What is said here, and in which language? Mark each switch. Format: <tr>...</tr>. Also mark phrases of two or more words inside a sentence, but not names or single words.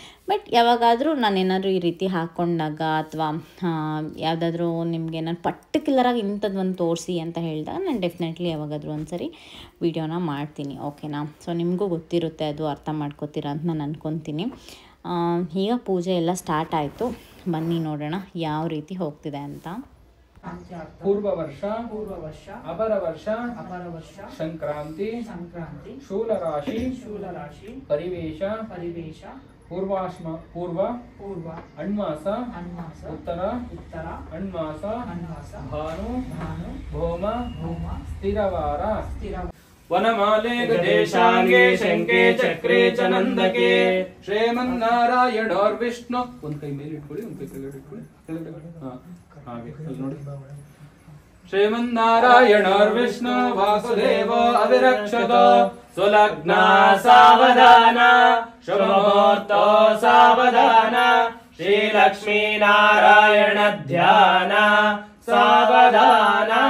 <kn>ಬಟ್ ಯಾವಾಗಾದರೂ ನಾನೇನಾದರೂ ಈ ರೀತಿ ಹಾಕ್ಕೊಂಡಾಗ ಅಥವಾ ಯಾವುದಾದ್ರೂ ನಿಮಗೆ ನಾನು ಪರ್ಟಿಕ್ಯುಲರಾಗಿ ಇಂಥದ್ದು ಒಂದು ತೋರಿಸಿ ಅಂತ ಹೇಳಿದಾಗ ನಾನು ಡೆಫಿನೆಟ್ಲಿ ಯಾವಾಗಾದರೂ ಒಂದು ಸರಿ ವೀಡಿಯೋನ ಮಾಡ್ತೀನಿ, ಓಕೆನಾ. ಸೊ ನಿಮಗೂ ಗೊತ್ತಿರುತ್ತೆ, ಅದು ಅರ್ಥ ಮಾಡ್ಕೋತೀರಾ ಅಂತ ನಾನು ಅಂದ್ಕೊತೀನಿ. ಈಗ ಪೂಜೆ ಎಲ್ಲ ಸ್ಟಾರ್ಟ್ ಆಯಿತು, ಬನ್ನಿ ನೋಡೋಣ ಯಾವ ರೀತಿ ಹೋಗ್ತಿದೆ ಅಂತ.</kn> <sa>पूर्व वर्ष अपर वर्ष संक्रांति शूल राशि परिवेश पूर्व अण्मास उत्तर अण्मास भानु भौम स्थिरवार वनमाले गदेशांगे शंके चक्रे च नंदके श्रीमन्नारायण और विष्णु</sa> <kn>ಒಂದು ಕೈ ಮೇಲೆ ಇಟ್ಕೊಳ್ಳಿ, ಒಂದು ಕೈ ಕೆಳಗಡೆ ಇಟ್ಕೊಳ್ಳಿ. ಹಾಗೆ ಅಲ್ಲಿ ನೋಡಿ.</kn> <sa>श्रीमन्नारायण और विष्णु वासुदेव अविरक्षत सुलग्न सावधान शुभमुहूर्त सावधान श्री लक्ष्मी नारायण ध्यान सावधान</sa>